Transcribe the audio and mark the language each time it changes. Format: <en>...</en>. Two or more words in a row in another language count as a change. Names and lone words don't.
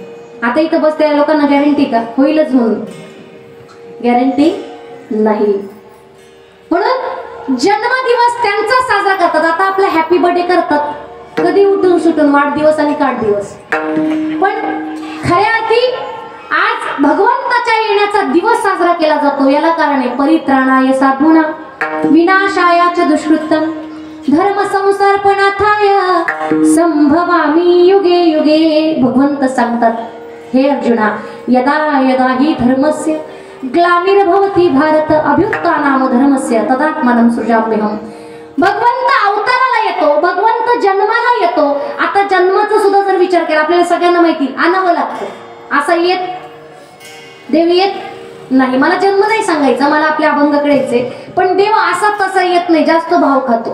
<mr>आता इथं बसत्या लोकांना गॅरंटी का होईलच म्हणून गॅरंटी नाही. म्हणून जन्मदिवस त्यांचा साजरा करतात. आता आपला</mr> <en>Happy birthday</en> <mr>करतात कधी उठून सुटून वाढदिवस आणि काढदिवस. पण खऱ्या अर्थी आज भगवंताच्या येण्याचा दिवस साजरा केला जातो. याला कारण आहे</mr> <sa>परित्राणाय साधूना विनाशायाच दुष्कृतम धर्म संसर्पणार्थाय संभवामी युगे युगे.</sa> <mr>भगवंत सांगतात हे अर्जुना</mr> <sa>यदा यदा हि धर्मस्य ग्लानिर्भवति भारत अभ्युत्थानाम धर्मस्य तदात्मानं सृजाम्यहम्.</sa> <mr>भगवंत अवताराला येतो भगवंत जन्माला येतो. आता जन्माचा सुद्धा जर विचार केला आपल्याला सगळ्यांना माहिती आणावं लागतं. असा येत देव येत नाही. मला जन्म नाही सांगायचा मला आपल्या अभंगाकडे यायचे पण देव असा तसा येत नाही जास्त भाव खातो.</mr>